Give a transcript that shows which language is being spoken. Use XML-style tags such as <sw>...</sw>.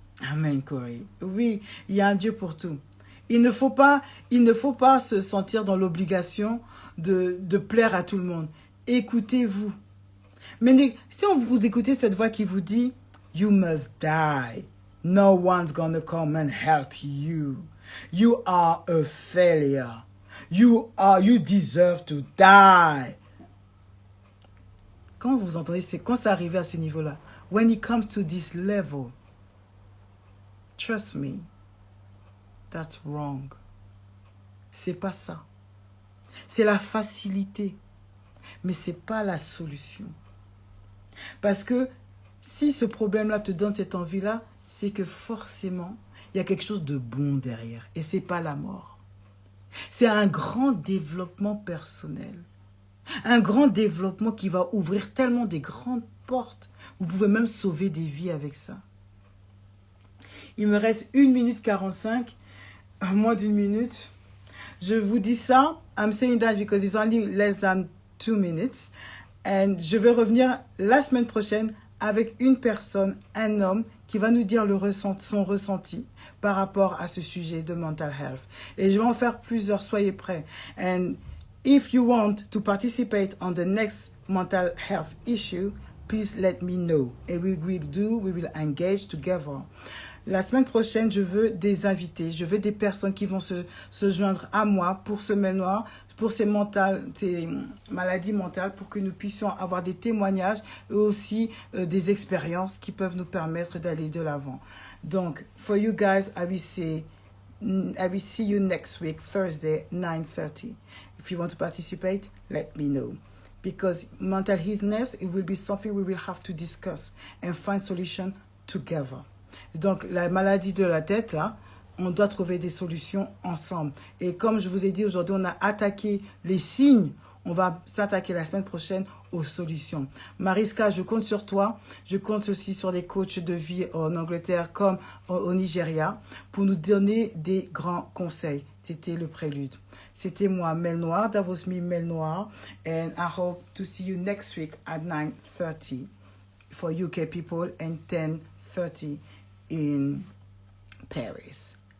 <fr>Amen, Corey. Oui, il y a un Dieu pour tout. Il ne faut pas se sentir dans l'obligation de plaire à tout le monde. Écoutez-vous. Mais si vous écoutez cette voix qui vous dit «</fr> <en>You must die. No one's gonna come and help you. You are a failure. You deserve to die.</en> <fr>» Quand vous entendez, c'est quand ça arrive à ce niveau-là.</fr> <en>When it comes to this level, trust me, that's wrong.</en> <fr>C'est pas ça. C'est la facilité, mais c'est pas la solution. Parce que si ce problème-là te donne cette envie-là, c'est que forcément, il y a quelque chose de bon derrière. Et c'est pas la mort. C'est un grand développement personnel. Un grand développement qui va ouvrir tellement des grandes portes. Vous pouvez même sauver des vies avec ça. Il me reste 1 minute 45, moins d'1 minute. Je vous dis ça.</fr> <en>I'm saying that because it's only less than 2 minutes.</en> <fr>And je vais revenir la semaine prochaine avec une personne, un homme, qui va nous dire son ressenti par rapport à ce sujet de mental health. Et je vais en faire plusieurs, soyez prêts.</fr> <en>And if you want to participate on the next mental health issue, please let me know. And we will engage together.</en> <fr>La semaine prochaine, je veux des invités, je veux des personnes qui vont se joindre à moi pour ce mail noir, pour ces maladies mentales, pour que nous puissions avoir des témoignages et aussi des expériences qui peuvent nous permettre d'aller de l'avant. Donc,</fr> <en>for you guys, I will see you next week, Thursday, 9:30. If you want to participate, let me know. Because mental illness, it will be something we will have to discuss and find solution together.</en> <fr>Donc, la maladie de la tête, là, on doit trouver des solutions ensemble. Et comme je vous ai dit, aujourd'hui, on a attaqué les signes. On va s'attaquer la semaine prochaine aux solutions. Mariska, je compte sur toi. Je compte aussi sur les coachs de vie en Angleterre comme au Nigeria pour nous donner des grands conseils. C'était le prélude. C'était moi, Mel Noir.</fr> <en>That was me, Mel Noir. And I hope to see you next week at 9:30 for UK people and 10:30 in Paris.</en>